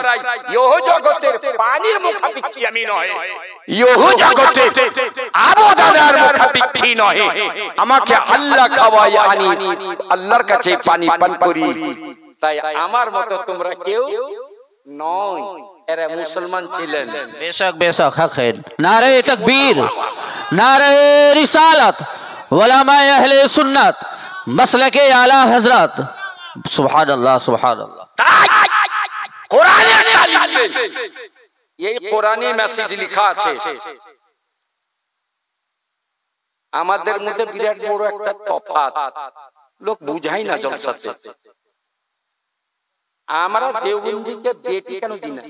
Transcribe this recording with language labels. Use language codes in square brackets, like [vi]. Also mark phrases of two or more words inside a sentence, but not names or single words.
[bn] ইহ জগতের পানির মুখাপেক্ষী আমি নয়, ইহ জগতের আবদানার মুখাপেক্ষী নয়। আমাকে আল্লাহ খাওয়ায়, আনি আল্লাহর কাছে পানি পান করি। তাই আমার মতো তোমরা কেউ নয়। এরা মুসলমান ছিলেন। [ur] بے شک بے شک حق ہے۔ نعرۂ تکبیر، نعرۂ رسالت, علمائے اہل سنت، مسلک اعلیٰ حضرت. [ar] سبحان الله، سبحان الله. [bn] কোরআনে তালিম দেন, এই কোরআনে মেসেজ লেখা আছে। আমাদের মধ্যে বিরাট বড় একটা তফাৎ, লোক বুঝাই না জলসাতে। আমরা দেওবন্দিকে বেটি কেন দিই না?